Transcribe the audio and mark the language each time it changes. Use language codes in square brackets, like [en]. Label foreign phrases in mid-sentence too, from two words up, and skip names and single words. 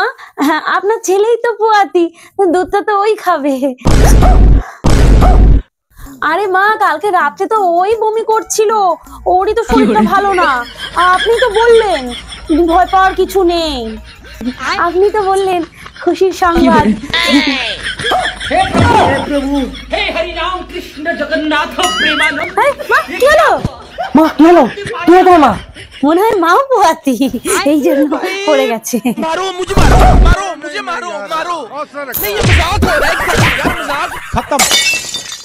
[bn] হ্যাঁ, আপনার ছেলেই তো পোয়াতি, দুধটা তো ওই খাবে। আরে মা কালকে রাতে তো ওই বমি করছিল, ওরই তো শরীরটা ভালো না। আপনি তো বললেন ভয় পাওয়ার কিছু নেই, আপনি তো বললেন খুশির সংবাদ। [hi] हे प्रभु, हे हरि राम कृष्ण जगन्नाथ प्रेमानंद। [bn] মা কি হলো? মা কি হলো? কি হলো মা? মনে হয় মাও পোয়াতি, এই জন্য পড়ে গেছে। [hi] मारो मुझे, मारो मारो मुझे, मारो मारो नहीं, ये मजाक हो रहा है, मजाक खत्म।